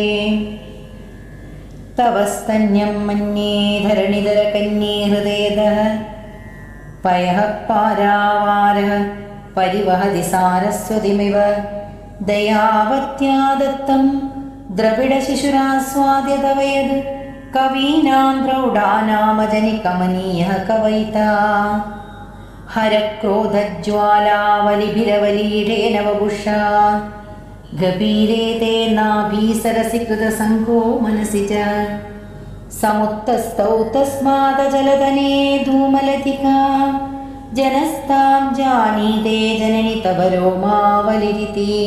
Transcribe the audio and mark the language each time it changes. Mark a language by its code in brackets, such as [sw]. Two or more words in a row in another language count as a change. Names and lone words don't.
[sa] तव स्तन्यं मन्ये धरणिधरकन्ये हृदयतः पयः पारावारः परिवहति सारस्वतिमिव दयावत्या दत्तं द्रविडशिशुरास्वाद्य तव यद् കവീനാം പ്രൗഢാനാമജനികമനീയഃ കവയിതാ ഹരക്രോധജ്വാലാവലിഭിരവലീഢേന വപുഷാ ഗഭീരേ തേ നാഭീസരസി കൃതസംഘോ മനസി ച സമുത്തസ്ഥൗ തസ്മാദജലതനേ ധൂമലതികാ ജനസ്താം ജാനീതേ ജനനി തവ രോമാവലിരിതി